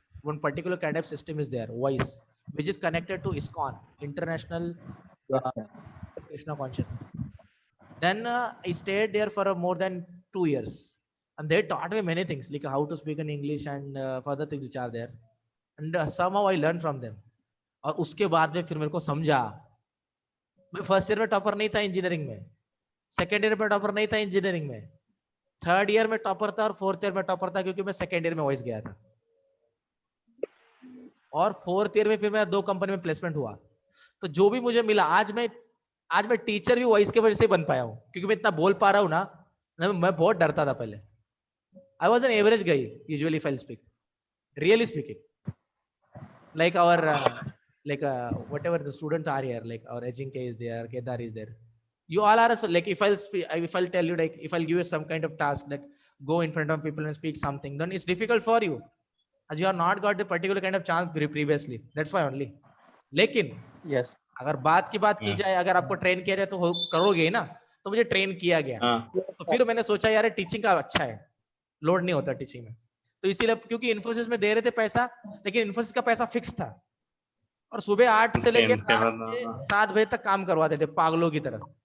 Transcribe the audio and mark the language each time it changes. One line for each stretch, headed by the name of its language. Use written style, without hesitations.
English: One particular kind of system is there, voice, which is connected to ISKCON, International Krishna Consciousness. Then I stayed there for more than 2 years, and they taught me many things, like how to speak in English and further things which are there, and somehow I learned from them.
Hindi: और उसके बाद में फिर मेरे को समझा, मैं first year में टॉपर नहीं था इंजीनियरिंग में, सेकेंड ईयर में टॉपर नहीं था इंजीनियरिंग में, थर्ड ईयर में टॉपर था, और फोर्थ ईयर में टॉपर था क्योंकि मैं सेकेंड ईयर में वॉइस गया था, और फोर्थ ईयर में फिर मैं 2 कंपनी में प्लेसमेंट हुआ. तो जो भी मुझे मिला, आज मैं टीचर भी वॉइस के वजह से बन पाया हूँ, क्योंकि मैं इतना बोल पा रहा हूँ ना. मैं बहुत डरता था पहले.
English: I was an average guy usually, if I speak, really speaking, like our like whatever the students are here, like our Ajinkya is there, Kedar is there. You all are also, like if I'll tell you, like if I'll give you some kind of task that go in front of people and speak something, then it's difficult for you as you have not got the particular kind of chance previously. That's why only.
Hindi: लेकिन
English: Yes.
Hindi: अगर बात की बात की
English: Yes.
Hindi: जाए, अगर आपको train किया जाए तो करोगे ही ना. तो मुझे ट्रेन किया गया, तो फिर मैंने सोचा यार टीचिंग का अच्छा है, लोड नहीं होता टीचिंग में. तो इसीलिए, क्योंकि इन्फोसिस में दे रहे थे पैसा, लेकिन इन्फोसिस का पैसा फिक्स था और सुबह 8 से लेकर 7 बजे तक काम करवाते थे पागलों की तरह.